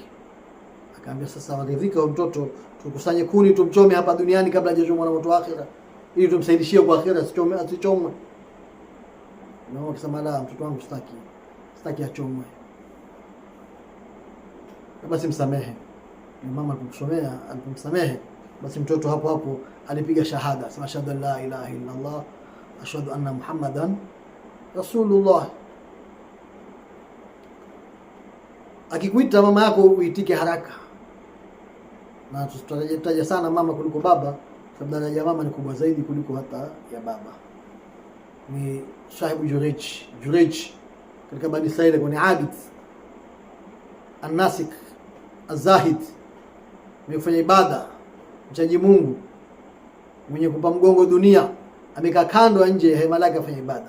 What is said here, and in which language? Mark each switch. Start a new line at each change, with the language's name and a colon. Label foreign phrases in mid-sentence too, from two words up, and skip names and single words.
Swahili: Akaambia sasa waridhika huyo mtoto, tukusanye kuni tumchome hapa duniani kabla hajachomwa na moto wa akhera, ili tumsaidishie kwa akhera asichomwe. Na akasema la, mtoto wangu sitaki achomwe. Basi msamehe. Mama alipomsamehe, basi mtoto hapo hapo alipiga shahada, sema shahada
Arabic: لا إله إلا الله، أشهد أن محمدا رسول الله.
Swahili: Akikuita mama yako uitike haraka. Na tutataja sana mama kuliko baba, sababu daraja mama ni kubwa zaidi kuliko hata ya baba. Ni Sahibu Jurej katika Bani Israili, kwa ni
Arabic: عابد الناسك الزاهد,
Swahili: mwenye kufanya ibada, mchaji Mungu, mwenye kumpa mgongo dunia, amekaa kando nje hema lake afanya ibada.